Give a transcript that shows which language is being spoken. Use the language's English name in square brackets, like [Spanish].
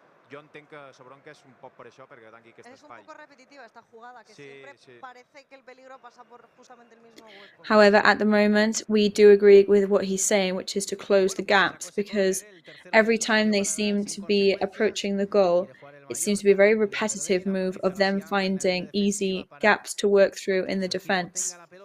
[Catalan] Jo entenc que la bronca és un poc per això, perquè tanqui aquest espai. [Spanish] Es un poco repetitiva esta jugada, que siempre parece que el peligro pasa por justamente el mismo hueco. [English] However, at the moment, we do agree with what he's saying, which is to close the gaps, because every time they seem to be approaching the goal, it seems to be a very repetitive move of them finding easy gaps to work through in the defense.